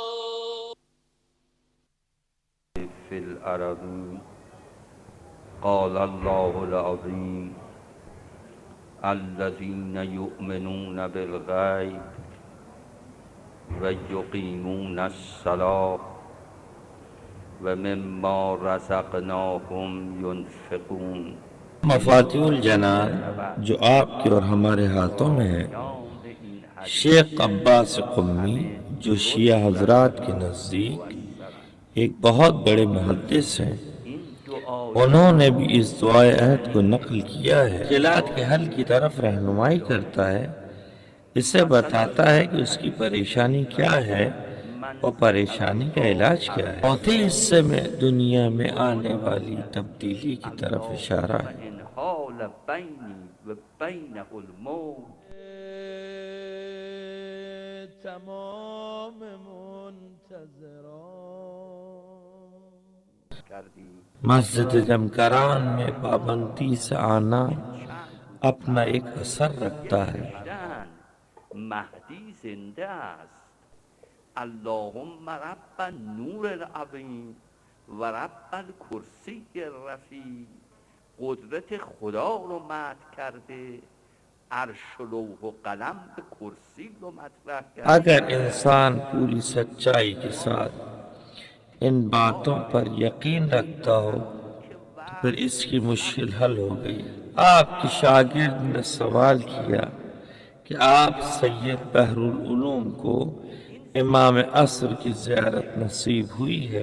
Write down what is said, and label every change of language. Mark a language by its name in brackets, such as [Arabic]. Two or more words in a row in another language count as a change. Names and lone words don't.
[Arabic] في الأرض قال الله العظيم الذين يؤمنون بالغيب ويقيمون الصلاة ومما رزقناهم ينفقون۔ [Urdu] مفاتیح الجنان جو آپ کے اور ہمارے ہاتھوں میں ہے، شیخ عباس قمی جو شیعہ حضرات کے نزدیک ایک بہت بڑے محدث ہیں، انہوں نے بھی اس دعائے عہد کو نقل کیا ہے۔ مشکلات کے حل کی طرف رہنمائی کرتا ہے، اسے بتاتا ہے کہ اس کی پریشانی کیا ہے اور پریشانی کا علاج کیا ہے؟ چوتھے حصے میں دنیا میں آنے والی تبدیلی کی طرف اشارہ ہے۔ [Arabic] ان حال بینی و بینہ الموت [Persian] تمام منتظران کردی [Urdu] مسجد جمکران میں پابندی سے آنا اپنا ایک اثر رکھتا ہے۔ [Persian] مهدی زنده است [Arabic] اللهم رب نور العظیم و رب الکرسی الرفیع [Persian] قدرت خدا رو مدح کرده عرش و لوح و قلم به کرسی رو مطرح کرده [Urdu] اگر انسان پوری سچائی کے ساتھ ان باتوں پر یقین رکھتا ہو تو پھر اس کی مشکل حل ہو گئی۔ آپ کے شاگرد نے سوال کیا کہ آپ سید بحر العلوم کو امام عصر کی زیارت نصیب ہوئی ہے؟